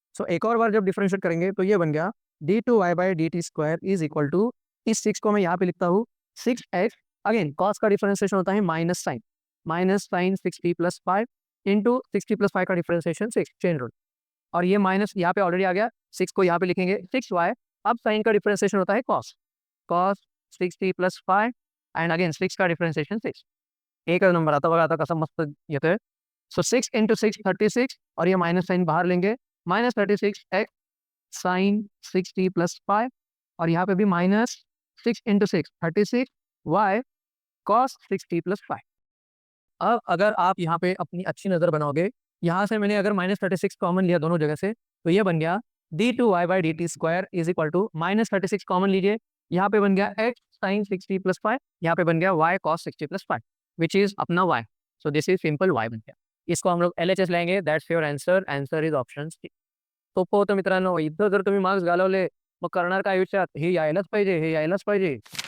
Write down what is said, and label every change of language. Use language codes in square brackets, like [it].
[hi] सो एक और बार जब डिफरेंशिएट करेंगे तो ये बन गया d2y by D T square is equal to, इस 6 को मैं यहाँ पे लिखता हूँ 6x, अगेन cos का डिफरेंशिएशन होता है minus sign 6t plus 5 into 6t plus 5 का डिफरेंशिएशन 6, चेन रूल। और ये माइनस यहाँ पे ऑलरेडी आ गया, 6 को यहाँ पे लिखेंगे 6y। अब साइन का डिफरेंशिएशन होता है cos 6t plus 5 and again 6 का डिफरेंशिएशन 6। [mr] एक नंबर आता बघा आता कसा मस्त येतोय। [hi] सो 6 इंटू 6 36, और ये माइनस साइन बाहर लेंगे, minus 36x sign 6t plus 5, और यहाँ पे भी minus 6 into 6 36 y cos 6t plus 5। अब अगर आप यहाँ पे अपनी अच्छी नज़र बनाओगे, यहाँ से मैंने अगर माइनस 36 कॉमन लिया दोनों जगह से, तो ये बन गया d2y by D T square is equal to minus 36 common लीजिए, यहाँ पे बन गया x साइन 6t प्लस 5, यहाँ पे बन गया y cos 6t plus 5 which is अपना y। So this is simple y बन गया। इसको हम लोग LHS लेंगे, [en] That's your answer, answer is option C. [mr] सोपं होतं मित्रांनो, इथं जर तुम्ही मार्क्स घालवले मग करणार काय आयुष्यात, हे यायलाच पाहिजे, हे यायलाच पाहिजे।